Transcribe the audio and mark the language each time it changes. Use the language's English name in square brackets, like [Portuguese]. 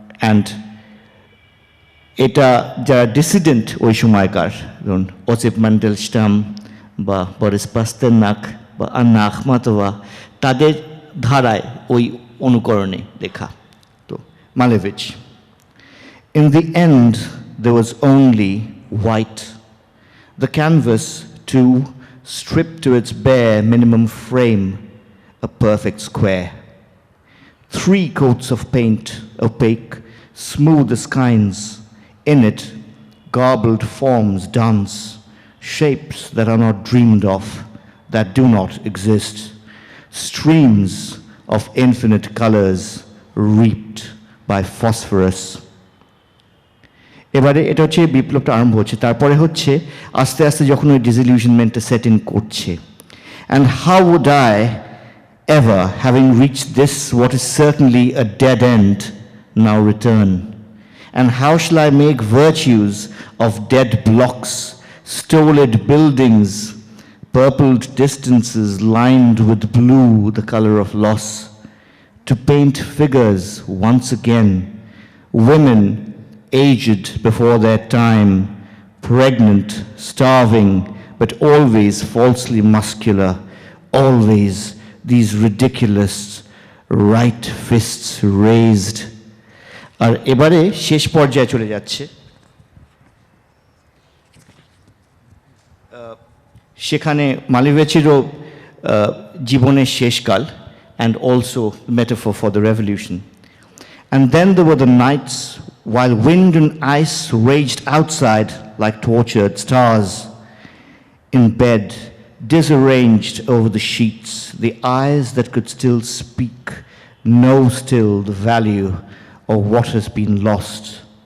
[Bangla] And এটা যারা ডিসিডেন্ট ওই সময়কার, ধরুন ওসিপ ম্যান্ডেলস্টাম বা বরিস পাস্তেরনাক বা আন্না আখমাতোভা, তাদের ধারায় ওই অনুকরণে লেখা। [English] তো Malevich, in the end there was only white, the canvas too stripped to its bare minimum frame, a perfect square. 3 coats of paint, opaque, smooth as kinds. In it, garbled forms dance, shapes that are not dreamed of, that do not exist, streams of infinite colors reaped by phosphorus. [Bangla] এবারে এটা হচ্ছে বিপ্লবটা আরম্ভ হচ্ছে, তারপরে হচ্ছে আস্তে আস্তে যখন ওই ডিসইলিউশনমেন্টটা সেট ইন করছে। [English] And how would I ever, having reached this, what is certainly a dead end, now return? And how shall I make virtues of dead blocks, stolid buildings, purpled distances lined with blue, the color of loss, to paint figures once again, women aged before their time, pregnant, starving, but always falsely muscular, always these ridiculous right fists raised. [Bangla] আর এবারে শেষ পর্যায়ে চলে যাচ্ছে, সেখানে মালিভেচিরও জীবনের শেষকাল, [English] and also metaphor for the revolution. And then there were the nights while wind and ice raged outside like tortured stars. In bed, disarranged over the sheets, the eyes that could still speak know still the value of what has been lost.